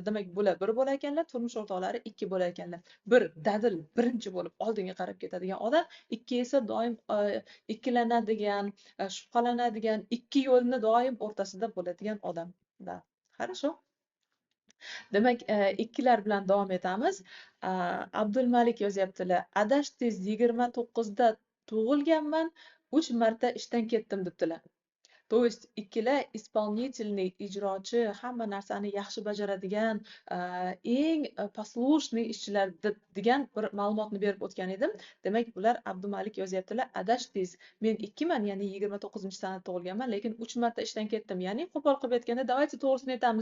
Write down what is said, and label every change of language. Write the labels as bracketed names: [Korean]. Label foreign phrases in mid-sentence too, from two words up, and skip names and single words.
[Uzbek] Demak, bular bir bo'lar ekanlar, turmush o'rtoqlari ikki bo'lar ekanlar. Bir dadil birinchi bo'lib oldinga qarab ketadigan odam, ikki esa doim ikkilanadigan, shubhalanadigan, ikki yo'lni doim o'rtasida bo'ladigan odam. [Russian] Хорошо. [Uzbek] Demak, ikkilar bilan davom etamiz. Abdulmalik yozyaptilar. Adashtiz, 29da tug'ilganman, 3 marta ishdan ketdim debdilar. [Russian] То есть ikkilar исполнительный, [Uzbek] ijrochi, hamma narsani yaxshi bajaradigan, eng послушный ishchilar degan bir ma'lumotni berib o'tgan edim. Demak, bular Abdumalik yozyaptilar. Adashtiz. Men 2man, ya'ni 29-sanada tug'ilganman, lekin 3 marta ishdan ketdim. Ya'ni qo'pol qilib aytganda, давайте to'g'risini aytamiz.